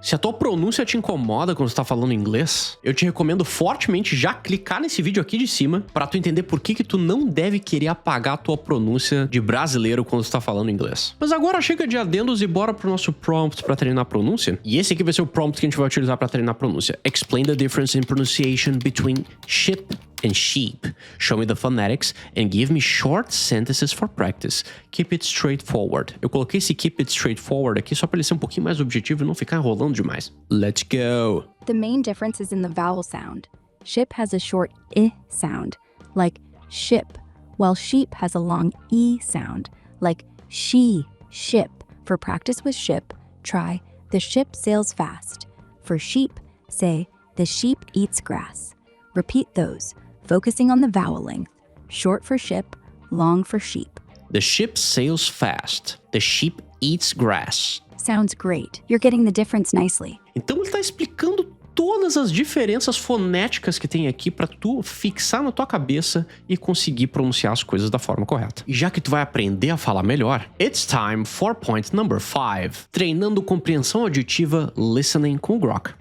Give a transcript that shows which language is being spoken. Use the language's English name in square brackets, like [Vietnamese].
[Portuguese] Se a tua pronúncia te incomoda quando tu tá falando inglês, eu te recomendo fortemente já clicar nesse vídeo aqui de cima pra tu entender por que tu não deve querer apagar a tua pronúncia de brasileiro quando tu tá falando inglês. Mas agora chega de adendos e bora pro nosso prompt pra treinar a pronúncia. E esse aqui vai ser o prompt que a gente vai utilizar pra treinar a pronúncia. [English] Explain the difference in pronunciation between ship and sheep. Show me the phonetics and give me short sentences for practice. Keep it straightforward. [Portuguese] Eu coloquei esse [English] keep it straightforward [Portuguese] aqui só pra ele ser um pouquinho mais objetivo e não ficar enrolando demais. [English] Let's go! The main difference is in the vowel sound. Ship has a short I sound, like ship, while sheep has a long E sound, like she, ship. For practice with ship, try the ship sails fast. For sheep, say the sheep eats grass. Repeat those, focusing on the vowel length. Short for ship, long for sheep. The ship sails fast. The sheep eats grass. Sounds great. You're getting the difference nicely. [Portuguese] Então ele tá explicando todas as diferenças fonéticas que tem aqui pra tu fixar na tua cabeça e conseguir pronunciar as coisas da forma correta. E já que tu vai aprender a falar melhor, [English] it's time for point number 5. [Portuguese] Treinando compreensão auditiva, listening com o Grok.